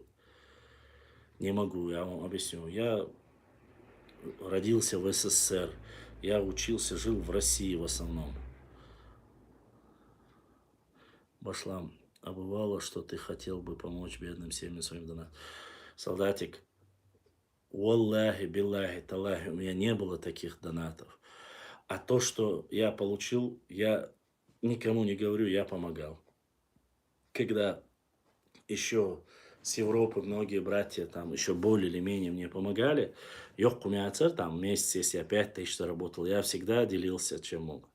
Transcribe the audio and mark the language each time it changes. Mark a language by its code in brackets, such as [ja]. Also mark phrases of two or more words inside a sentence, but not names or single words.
[ru] Не могу, я вам объясню. Я родился в СССР, я учился, жил в России в основном. Башлам, а бывало, что ты хотел бы помочь бедным семьям своим донатом? Солдатик, [ar] والله بالله تالله, [ru] у меня не было таких донатов. А то, что я получил, я никому не говорю, я помогал. Когда еще с Европы многие братья там еще более или менее мне помогали, Йоккумяцер, там месяц, если я 5000 заработал, я всегда делился, чем мог.